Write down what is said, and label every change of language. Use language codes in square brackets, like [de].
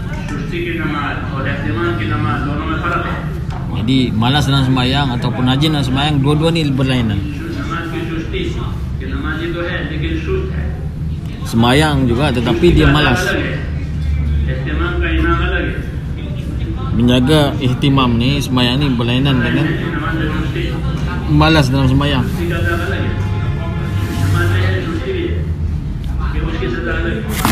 [hi] सुस्ती की नमाज और एहतिमाम की नमाज दोनों में फर्क है। [ms] Jadi malas dalam sembahyang ataupun rajin dalam sembahyang, dua-dua ni berlainan. [hi] नमाज की सुस्ती कि नमाजी तो है लेकिन सुस्त है, [ms] Sembahyang juga tetapi dia malas. [hi] एहतिमाम का इनाम अलग है। [ms] Menjaga ihtimam ni, sembahyang ni berlainan dengan [hi] नमाज में सुस्ती, [ms] malas dalam sembahyang. [hi] सुस्ती का सजा अलग है। नमाज में है सुस्ती भी है कि उसकी सजा अलग है।